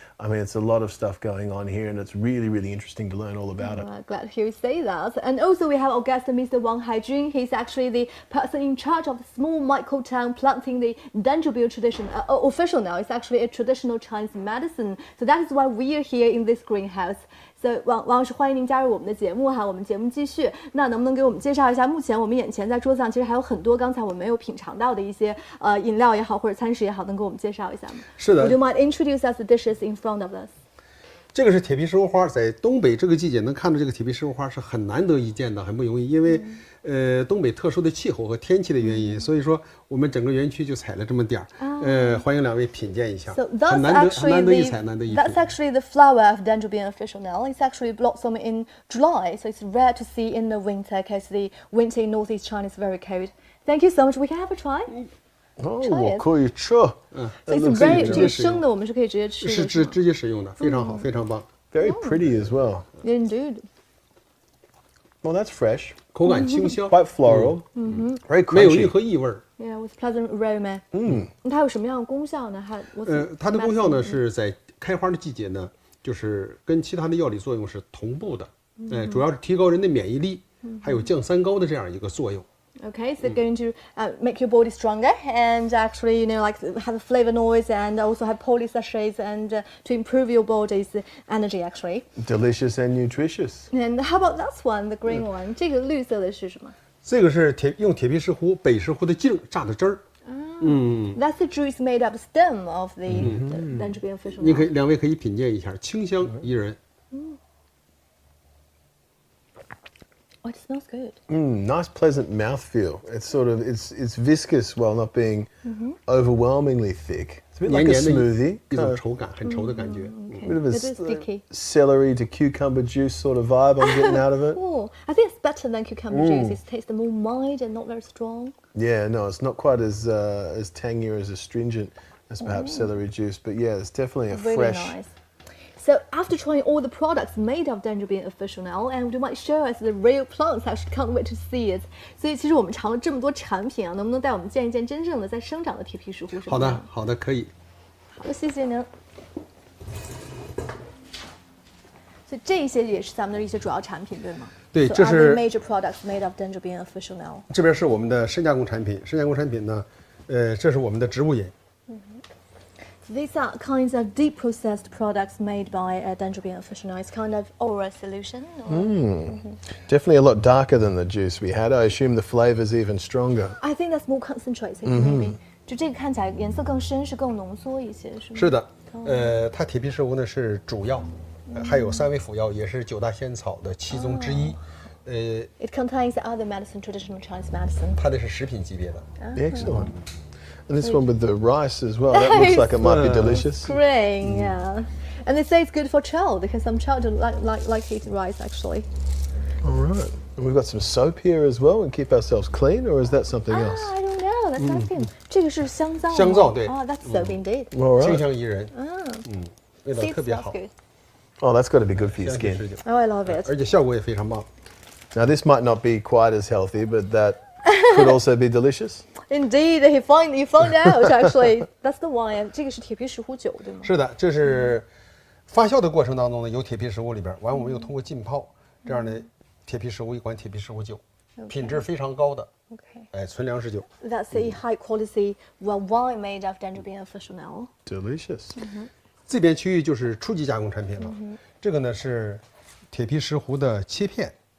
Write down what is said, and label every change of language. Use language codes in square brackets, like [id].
[en] I mean, it's a lot of stuff going on here, and it's really, really interesting to learn all about it. Glad to hear you say that. And also we have our guest, Mr. Wang Haijun. He's actually the person in charge of the small micro town planting the dendrobium tradition. Official now, it's actually a traditional Chinese medicine. So that is why we are here in this greenhouse. [zh] So 王老师，欢迎您加入我们的节目哈。我们节目继续，那能不能给我们介绍一下，目前我们眼前在桌子上其实还有很多刚才我们没有品尝到的一些饮料也好或者餐食也好，能给我们介绍一下吗？是的。 [en] Would you mind introduce us the dishes in front of us? [zh] 这个是铁皮石斛花，在东北这个季节能看到这个铁皮石斛花是很难得一见的，很不容易，因为东北特殊的气候和天气的原因，所以说我们整个园区就采了这么点儿。欢迎两位品鉴一下。 [en] So that's [zh] 很难得一采，难得一品。 [en] That's actually the flower of Dendrobium officinale. It's actually blossom in July, so it's rare to see in the winter because the winter in northeast China is very cold. Thank you so much. We can have a try. [zh] 我可以吃。 [en] So it's very [zh] 生的，我们是可以直接吃的。是直接食用的，非常好，非常棒。 [en] Very pretty as well. Indeed. Well, that's fresh. [zh] 口感清香 [en] ，quite floral. Very crunchy. [zh] 没有任何异味。 [en] Yeah, with pleasant aroma. [zh] 它有什么样的功效呢？它的功效呢是在开花的季节呢，就是跟其他的药理作用是同步的。主要是提高人的免疫力，还有降三高的这样一个作用。 [en] Okay, so going to make your body stronger and actually, like have flavonoids and also have polysacharides and to improve your body's energy actually. Delicious and nutritious. And how about that one, the green one? [zh] 这个绿色的是什么？这个是用铁皮石斛、北石斛的茎榨的汁儿。 [en] That's the juice made up stem of the Dendrobium officinale. [zh] 两位可以品鉴一下，清香宜人。 [en] Oh, it smells good. Nice, pleasant mouthfeel. It's sort of it's viscous while not being overwhelmingly thick. It's a bit like a smoothie. [zh] 一种稠感，很稠的感觉。 [en] Bit of a celery to cucumber juice sort of vibe I'm getting out of it. Oh, I think it's better than cucumber juice. It tastes more mild and not very strong. Yeah, no, it's not quite as tangy or as astringent as perhaps celery juice, but yeah, it's definitely a really fresh. Nice. So after trying all the products made of Dendrobium officinale, and you might show us the real plants, I actually can't wait to see it. [zh] 所以其实我们尝了这么多产品啊，能不能带我们见一见真正的在生长的铁皮石斛？好的，可以。好的，谢谢您。所以这些也是咱们的一些主要产品，对吗？对， [en] so [zh] 这是 [en] major products made of Dendrobium officinale。 [zh] 这边是我们的深加工产品，深加工产品呢，这是我们的植物饮。 [en] These are kinds of deep processed products made by Dendrobium officinale. It's kind of oral solution. Definitely a lot darker than the juice we had. I assume the flavor's even stronger. I think that's more concentrated, maybe. [zh] 就这个看起来颜色更深，是更浓缩一些，是吗？是的，它铁皮石斛呢是主药，还有3味辅药，也是9大仙草的其中之一。 [en] It contains other medicine, traditional Chinese medicine. [zh] 它的是食品级别的。 [en] Excellent. And this one with the rice as well. That looks like it might be delicious. Green, yeah. And they say it's good for child because some children like eating rice actually. All right. And we've got some soap here as well and keep ourselves clean, or is that something else? I don't know. That's asking. [zh] 这个是香皂。香皂对。 [en] Oh, that's soap indeed. [zh] 清香宜人。味道特别好。 [en] Oh, that's got to be good for your skin. Oh, I love it. [zh] 而且效果也非常棒。 [en] Now this might not be quite as healthy, but that could also be delicious. Indeed, you find out actually. That's the wine. [zh] 这个是铁皮石斛酒，对吗？是的，这是发酵的过程当中呢，有铁皮石斛里边，完我们又通过浸泡，这样的铁皮石斛一款铁皮石斛酒，品质非常高的。纯粮食酒。 [en] That's a high quality wine made of Dendrobium officinale. Delicious. [zh] 这边区域就是初级加工产品了。这个呢是铁皮石斛的切片。